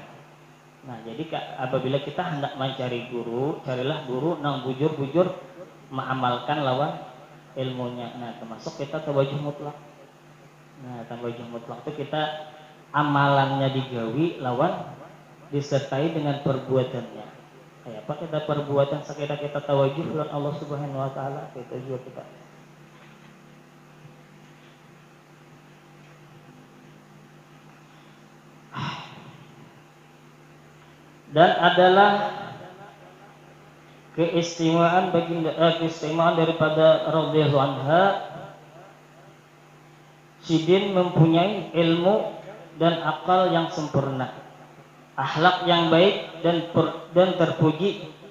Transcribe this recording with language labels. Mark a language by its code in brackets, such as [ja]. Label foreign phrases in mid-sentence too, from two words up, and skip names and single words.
[id] Nah, jadi apabila kita hendak mencari guru, carilah guru nang bujur-bujur mengamalkan lawan ilmunya. Nah, termasuk kita tawajuh mutlak. Nah, tawajuh mutlak itu kita amalannya [bjn] digawi lawan [id] disertai dengan perbuatannya. Kayak apa kita perbuatan sekira kita tawajuh lawan Allah [ar] سبحانه وتعالى, [id] itu juga kita. Dan adalah keistimewaan daripada [ar] رضي الله عنها, [id] sidin mempunyai ilmu dan akal yang sempurna, akhlak yang baik dan terpuji,